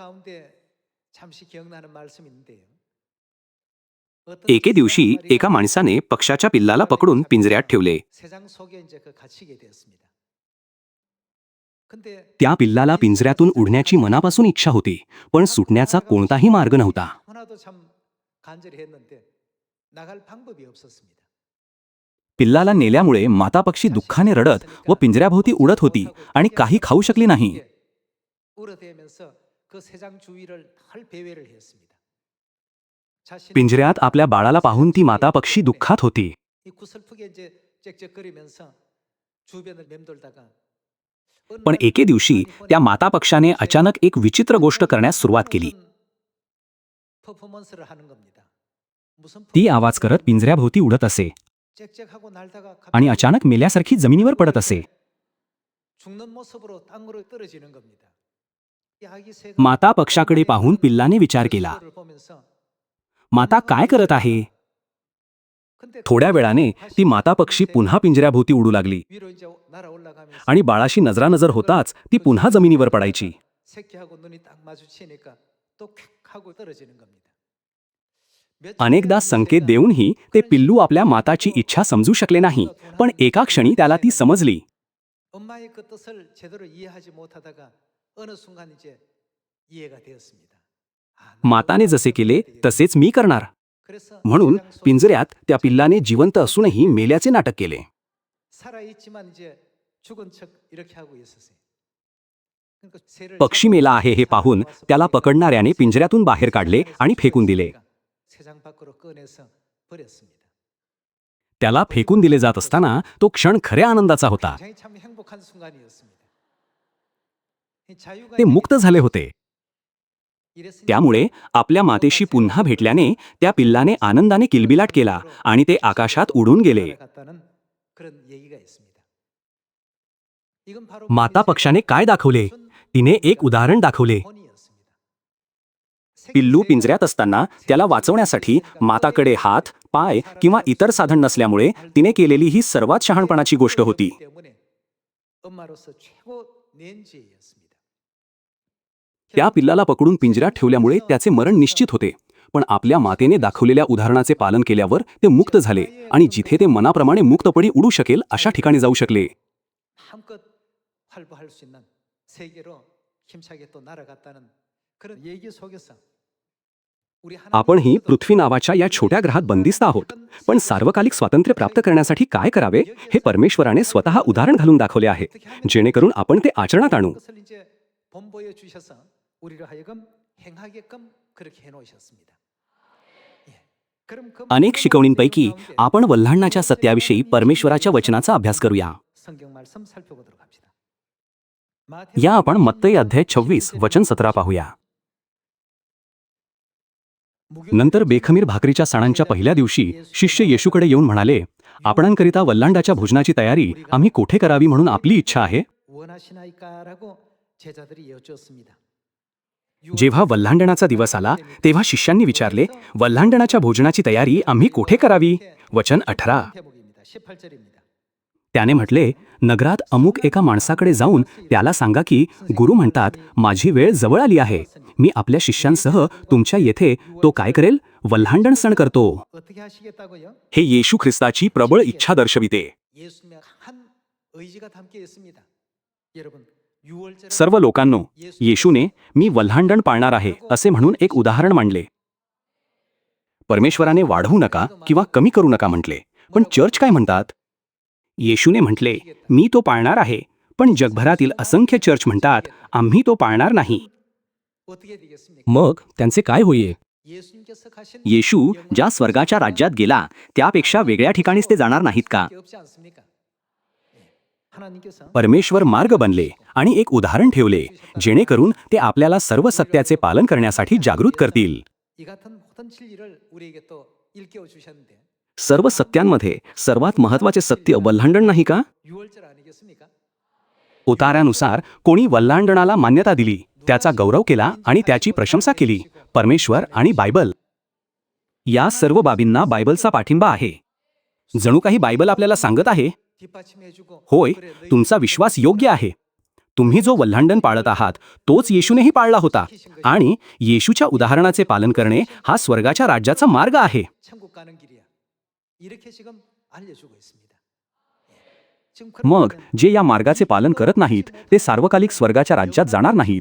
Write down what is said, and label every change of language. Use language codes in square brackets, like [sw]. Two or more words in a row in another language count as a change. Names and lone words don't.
[mr] एके दिवशी एका माणसाने पक्षाच्या पिल्लाला पकडून पिंजऱ्यात ठेवले. त्या पिल्लाला पिंजऱ्यातून उडण्याची मनापासून इच्छा होती, पण सुटण्याचा कोणताही मार्ग नव्हता. [ko] 하나도 참 간절했는데 나갈 방법이 없었습니다. [mr] पिल्लाला नेल्यामुळे माता पक्षी दुःखाने रडत व पिंजऱ्याभोवती उडत होती आणि काही खाऊ शकली नाही. [ko] 울어대면서 그 새장 주위를 털 배회를 했습니다. 자신의 [mr] पिंजऱ्यात आपल्या बाळाला पाहून ती माता पक्षी दुःखात होती. [ko] 이 구슬프게 이제 짹짹거리면서 주변을 맴돌다가 [mr] पण एके दिवशी त्या माता पक्षाने अचानक एक विचित्र गोष्ट करण्यास सुरुवात केली. [ko] 퍼포먼스를 하는 겁니다. 무슨 [mr] ती आवाज करत पिंजऱ्याभोवती उडत असे [ko] 짹짹하고 날다가 [mr] आणि अचानक मेल्यासारखी जमिनीवर पडत असे. [ko] 죽는 모습으로 땅으로 떨어지는 겁니다. 이 아기 새가 [mr] माता पक्षाकडे पाहून पिल्लाने विचार केला, [ko] 그걸 보면서 [mr] माता काय करत आहे? [ko] 근데 [mr] थोड्या वेळाने ती माता पक्षी पुन्हा पिंजऱ्याभोवती उडू लागली [ko] 위로 이제 날아 올라가면서 [mr] आणि बाळाशी नजरानजर होताच ती पुन्हा जमिनीवर पडायची. [ko] 새끼하고 눈이 딱 마주치니까 또 퀵 하고 떨어지는 겁니다. 몇 [mr] अनेकदा [ko] 주간은 [mr] संकेत [ko] 새가 [mr] देऊनही ते पिल्लू आपल्या माताची इच्छा समजू शकले नाही, पण एका क्षणी त्याला ती समजली. [ko] 엄마의 그 뜻을 제대로 이해하지 못하다가 어느 순간 이제 이해가 되었습니다. 아, [mr] माताने जसे केले तसेच मी करणार. [ko] 그래서 [mr] म्हणून [ko] 세상 속에 [mr] पिंजऱ्यात त्या पिल्लाने जिवंत असूनही मेल्याचे नाटक केले. [ko] 살아있지만 이제 죽은 척 이렇게 하고 있었어요. 그러니까 새를 [mr] पक्षी मेला आहे हे पाहून त्याला पकडणाऱ्याने पिंजऱ्यातून बाहेर काढले आणि फेकून दिले. [ko] 새장 밖으로 꺼내서 버렸습니다. [mr] त्याला फेकून दिले जात असताना तो क्षण खऱ्या आनंदाचा होता. [ko] 굉장히 참 행복한 순간이었습니다. 이 자유가 [mr] ते मुक्त झाले होते. [ko] 이랬으니 [mr] त्यामुळे आपल्या मातेशी पुन्हा भेटल्याने त्या पिल्लाने आनंदाने किलबिलाट केला आणि ते आकाशात उडून गेले. [ko] 날아갔다는 그런 얘기가 있습니다. 이건 바로 [mr] माता पक्षाने काय दाखवले? तिने एक उदाहरण दाखवले. पिल्लू पिंजऱ्यात असताना त्याला वाचवण्यासाठी माताकडे हात, पाय किंवा इतर साधन नसल्यामुळे तिने केलेली ही सर्वात शहाणपणाची गोष्ट होती. [ko] 엄마로서 최고 내연지혜였습니다. [mr] त्या पिल्लाला पकडून पिंजऱ्यात ठेवल्यामुळे त्याचे मरण निश्चित होते, पण आपल्या मातेने दाखवलेल्या उदाहरणाचे पालन केल्यावर ते मुक्त झाले आणि जिथे ते मनाप्रमाणे मुक्तपणे उडू शकेल अशा ठिकाणी जाऊ शकले. [ko] 마음껏 활보할 수 있는 세계로 힘차게 또 날아갔다는 그런 얘기 속에서 우리 [mr] आपणही पृथ्वी नावाच्या या छोट्या ग्रहात बंदिस्त आहोत, पण सार्वकालिक स्वातंत्र्य प्राप्त करण्यासाठी काय करावे हे परमेश्वराने स्वतः उदाहरण घालून दाखवले आहे, जेणेकरून आपण ते आचरणात आणू. [ko] 것을 이제 본보여 주셔서 우리를 하여금 행하게끔 그렇게 해 놓으셨습니다. 예. 그럼 그 [mr] अनेक शिकवणींपैकी आपण वल्हांडाच्या सत्याविषयी परमेश्वराच्या वचनाचा अभ्यास करूया. [ko] 성경 말씀 살펴보도록 합시다. [mr] या आपण मत्तई अध्याय 26 वचन 17 पाहूया. नंतर बेखमीर भाकरीच्या सणांच्या पहिल्या दिवशी शिष्य येशूकडे येऊन म्हणाले, आपणांकरिता वल्हांडाच्या भोजनाची तयारी आम्ही कोठे करावी म्हणून आपली इच्छा आहे. [ko] 원하시나이까라고 제자들이 여쭈었습니다. [mr] जेव्हा वल्हांडणाचा दिवस आला तेव्हा शिष्यांनी विचारले, वल्हांडणाच्या भोजनाची तयारी आम्ही कोठे करावी? वचन 18. [ko] 대목입니다. 18절입니다. [mr] त्याने म्हटले, नगरात अमुक एका माणसाकडे जाऊन त्याला सांगा की गुरु म्हणतात, माझी वेळ जवळ आली आहे. मी आपल्या शिष्यांसह तुमच्या येथे तो काय करेल? वल्हांडण सण करतो. [ko] 어떻게 하시겠다고요? [mr] हे येशू ख्रिस्ताची प्रबळ इच्छा दर्शविते. [ko] 예수님의 한 의지가 담겨 있습니다. 여러분, 6월절 [mr] सर्व लोकांनो, येशूने मी वल्हांडण पाळणार आहे असे म्हणून एक उदाहरण मांडले. परमेश्वराने वाढवू नका किंवा कमी करू नका म्हटले, पण चर्च काय म्हणतात? येशूने म्हटले, मी तो पाळणार आहे, पण जगभरातील असंख्य चर्च म्हणतात, आम्ही तो पाळणार नाही. [ko] 어떻게 되겠습니까? [mr] मग त्यांचे काय होईल? [ko] 예수님께서 가신 [mr] येशू ज्या स्वर्गाच्या राज्यात गेला त्यापेक्षा वेगळ्या ठिकाणीच ते जाणार नाहीत का? [ko] 게 없지 않습니까? 예. 하나님께서 [mr] परमेश्वर मार्ग बनले आणि एक उदाहरण ठेवले, जेणेकरून ते आपल्याला सर्व सत्याचे पालन करण्यासाठी जागृत करतील. [ko] 이 같은 모든 진리를 우리에게 또 일깨워 주셨는데 [mr] सर्व सत्यांमध्ये सर्वात महत्वाचे सत्य वल्हांडण नाही का? [ko] 6월절 아니겠습니까? [mr] उतार्यानुसार कोणी वल्हांडणाला मान्यता दिली, त्याचा गौरव केला आणि त्याची प्रशंसा केली. परमेश्वर आणि बायबल या सर्व बाबींना बायबलचा पाठिंबा आहे. जणू काही बायबल आपल्याला सांगत आहे, [ko] 뒷받침해주고 [mr] होय, [ko] 그래, 너희 [mr] तुमचा विश्वास योग्य आहे. तुम्ही जो वल्हांडण पाळत आहात तोच येशूनेही पाळला होता आणि येशूच्या उदाहरणाचे पालन करणे हा स्वर्गाच्या राज्याचा मार्ग आहे. [ko] 천국 가는 길이야. 이렇게 지금 알려주고 있습니다. 예. 지금 그런 [mr] मग [ko] 분은 [mr] जे या मार्गाचे पालन करत नाहीत ते सार्वकालिक स्वर्गाच्या राज्यात जाणार नाहीत.